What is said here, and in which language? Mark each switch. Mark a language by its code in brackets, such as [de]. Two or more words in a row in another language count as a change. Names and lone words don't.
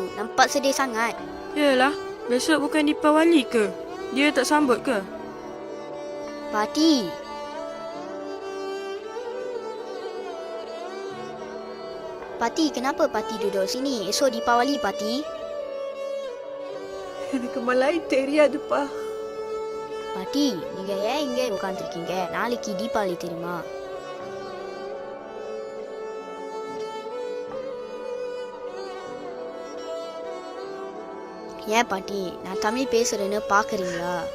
[ms] Nampak sedih sangat. Yalah, besok bukan Deepawali ke? Dia tak sambut ke? Pati. Pati, kenapa Pati duduk sini? Esok Deepawali, Pati. [ta] எனக்கு மலாய் தெரியாதுப்பா. பாட்டி, நீங்க ஏன் இங்கே உட்காந்துருக்கீங்க? நாளைக்கு தீபாவளி தெரியுமா? ஏன் பாட்டி, நான் தமிழ் பேசுறேன்னு பாக்குறீங்களா?